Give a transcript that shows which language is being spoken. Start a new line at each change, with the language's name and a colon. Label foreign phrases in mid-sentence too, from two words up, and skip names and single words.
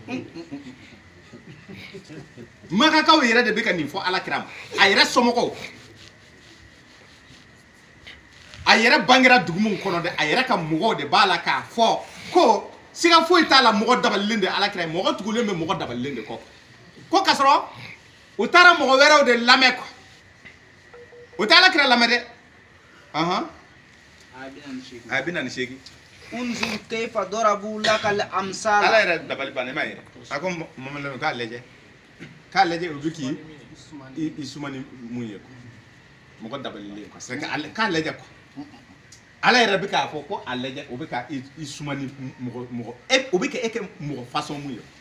Bambara: makakaw yɛrɛ de bɛ ka nin fɔ ala kira ma a yɛrɛ somɔgɔw a yɛrɛ bangera dugu min kɔnɔ dɛ a yɛrɛ ka mɔgɔw de b'a la k'a fɔ ko siga foyi t'a la mɔgɔ dabalilen de ala kira mɔgɔ tugulen bɛ mɔgɔ dabalilen de kɔ ko k'a sɔrɔ u taara mɔgɔ wɛrɛw de lamɛn quoi u tɛ ala kira lamɛn dɛ a bɛ na ni seegin
Arabic: انظر كيف ضربوا لك الأمثال.
Bambara: ala yɛrɛ dabali bannen ma yɛrɛ a ko mamadu k'a lajɛ o bɛ k'i suma ni mun ye quoi mɔgɔ dabalilen
French: quoi c'est que
Bambara: k'a lajɛ quoi ala yɛrɛ bɛ k'a fɔ ko a lajɛ o bɛ ka i suma ni mɔgɔ o bɛ kɛ e kɛ mɔgɔ façon mun ye